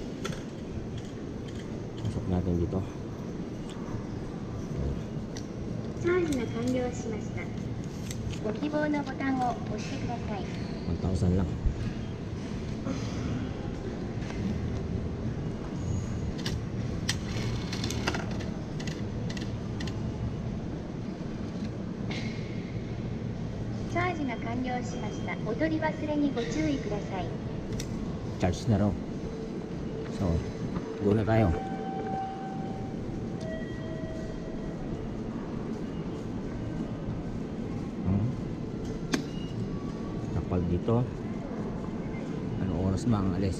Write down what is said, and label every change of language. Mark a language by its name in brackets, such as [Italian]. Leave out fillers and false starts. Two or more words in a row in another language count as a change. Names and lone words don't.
[Filipino] Natin dito [Japanese] チャージが完了しました。ご希望のボタンを押してください。 [Filipino] 1,000 lang. [Japanese] Charge が完了しました。お取り忘れにご注意ください。 [Filipino] Charge na raw. So, go na tayo. Kapag dito, anong oras ba ang alis?